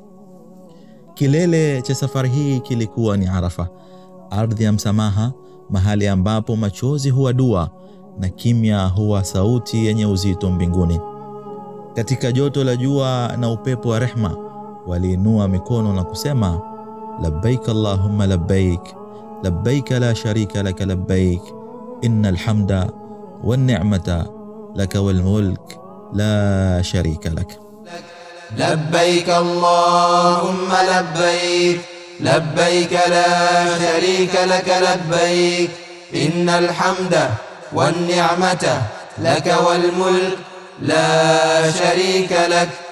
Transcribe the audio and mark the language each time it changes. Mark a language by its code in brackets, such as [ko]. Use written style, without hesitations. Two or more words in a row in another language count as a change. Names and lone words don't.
[sw] Kilele cha safari hii kilikuwa ni Arafa, ardhi ya msamaha, mahali ambapo machozi huwa dua na kimya huwa sauti yenye uzito mbinguni. Katika joto la jua na upepo wa rehma, waliinua mikono na kusema, [ar] لبيك اللهم لبيك لبيك لا شريك لك لبيك إن الحمد والنعمة لك والملك لا شريك لك. لبيك اللهم لبيك لبيك لا شريك لك لبيك إن الحمد والنعمة لك والملك لا شريك لك.